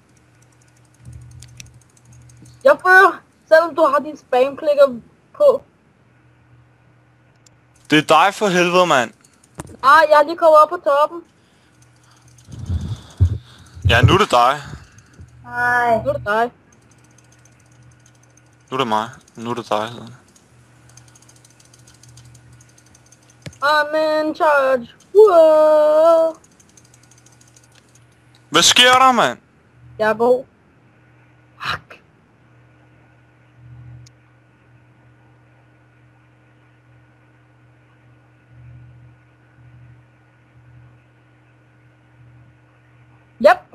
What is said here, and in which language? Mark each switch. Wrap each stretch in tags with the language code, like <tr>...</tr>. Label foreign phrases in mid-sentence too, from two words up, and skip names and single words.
<da>Jeg fører, selvom du har din spamklikker på. Det er dig for helvede, mand. Nej, jeg er lige kommet op på toppen. Ja, nu er det dig. Nej. Nu er det dig. Nu er det mig. Nu er det dig, hedder det.</da> <en>I'm in charge.</en> <da>Wow. Hvad sker der, mand? Jeg er god. Hak. Yep.</da>